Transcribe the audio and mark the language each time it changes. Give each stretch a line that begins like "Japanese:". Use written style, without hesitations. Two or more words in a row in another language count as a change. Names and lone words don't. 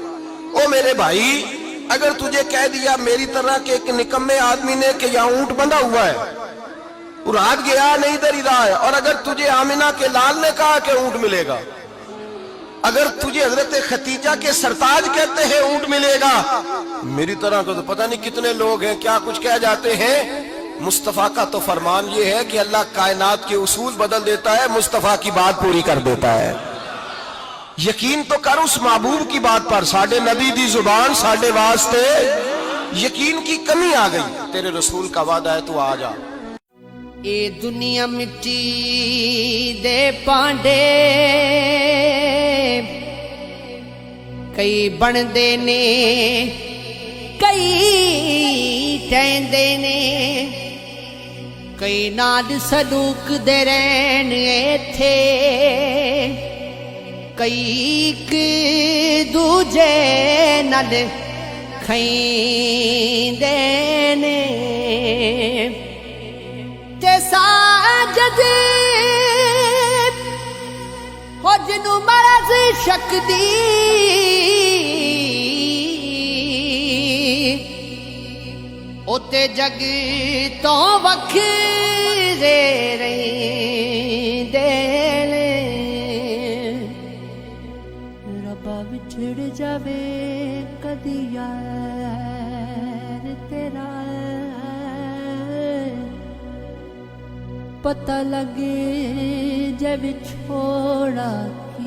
Urdu: او میرے بھائی اگر تجھے کہہ دیا میری طرح کے ایک نکمے آدمی نے کہ یہاں اونٹ بندھا ہوا ہے، اور ہاتھ گیا نہیں ادھر ہی رہا ہے، اور اگر تجھے آمنہ کے لال نے کہا کہ اونٹ ملے گا، اگر تجھے حضرت ختیجہ کے سرتاج کہتے ہیں اونٹ ملے گا، میری طرح کو تو پتہ نہیں کتنے لوگ ہیں کیا کچھ کہہ جاتے ہیں۔ مصطفیٰ کا تو فرمان یہ ہے کہ اللہ کائنات کے اصول بدل دیتا ہے، مصطفیٰ کی بات پوری کر دیتا ہے۔ یقین تو کر اس محبوب کی بات پر،
Punjabi: ساڈے نبی دی زبان ساڈے واسطے،
Urdu: یقین کی کمی آ گئی، تیرے رسول کا وعدہ ہے تو آ جا۔
Punjabi: اے دنیا مٹی دے پانڈے کئی بندے نے کئی ٹہندے نے کئی نال سلوک دے رہن ایتھے کئی ایک دوجے نال کھیندے نے تے ساجد ہو جنوں مرض شک دی اوتے جگ تو وکھرے رہندے نے ربا وچھڑ جاوے کدی
Urdu: یار تیرا پتہ لگے جب چھوڑا